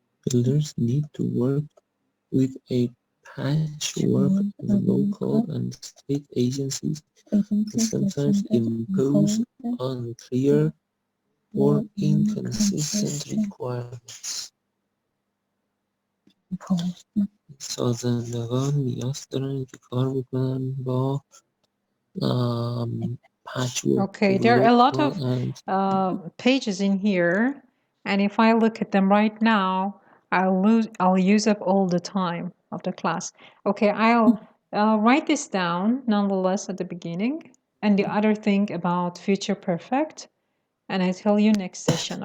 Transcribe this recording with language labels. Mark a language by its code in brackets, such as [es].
[en] Builders need to work with a patchwork of local and state agencies that sometimes impose unclear or inconsistent requirements. [fa] سازندگان نیاز دارن که کار بکنن با patchwork. [en] Okay, there are a lot of pages in here, and if I look at them right now, I'll use up all the time of the class. Okay, I'll write this down nonetheless at the beginning, and the other thing about future perfect, and I tell you next session.